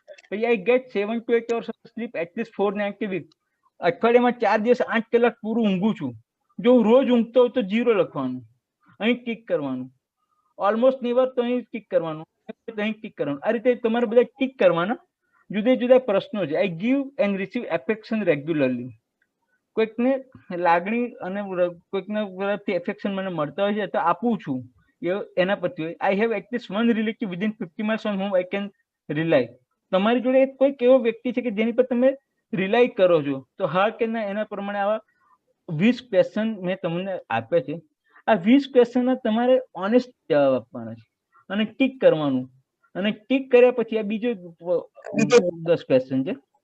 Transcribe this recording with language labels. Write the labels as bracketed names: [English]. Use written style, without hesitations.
[English] પછી I get 7 to 8 hours of sleep at least 4 nights a week. [Gujarati] અઠવાડિયામાં 4 દિવસ 8 કલાક પૂરું ઊંઘું છું. જો હું રોજ ઊંઘતો હોય તો 0 લખવાનું, અહીં ટીક કરવાનું. [English] almost never [Gujarati] તો અહીં ટીક કરવાનું, અહીં ટીક કરવાનું. આ રીતે તમારે બધા ટીક કરવાના. જુદા જુદા પ્રશ્નો છે. [English] I give and receive affection regularly. [Gujarati] કોઈકને લાગણી અને કોઈકના તરફથી એફેક્શન મને મળતા હોય છે તો આપું છું, એના પરથી હોય. [English] I have at least 1 relative within 50 miles on whom I can rely. [Gujarati] તમારી જોડે કોઈક એવો વ્યક્તિ છે કે જેની પર તમે રિલાય કરો છો, તો હા કે ના એના પ્રમાણે આવા 20 ક્વેશ્ચન મેં તમને આપ્યા છે. આ 20 ક્વેશ્ચનના તમારે ઓનેસ્ટ જવાબ આપવાના છે અને ટીક કરવાનું. અને ટીક કર્યા પછી આ બીજો 10 ક્વેશ્ચન છે.